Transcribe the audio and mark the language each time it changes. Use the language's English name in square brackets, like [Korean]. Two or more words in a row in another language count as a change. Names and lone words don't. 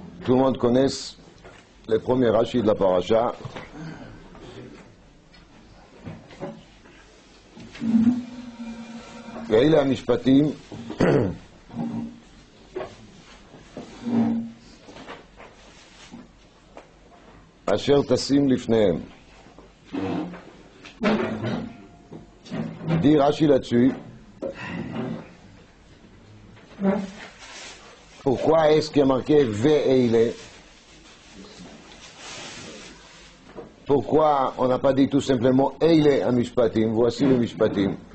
[French] tout le monde connaisse les premiers Rashi de la paracha. [Hebrew] ואלה המשפטים אשר תשים לפניהם. [French] Dit Rashi là-dessus, pourquoi est-ce qu'il y a marqué Ve'eile? Pourquoi on n'a pas dit tout simplement [Hebrew] אלה המשפטים, [French] voici les Mishpatim?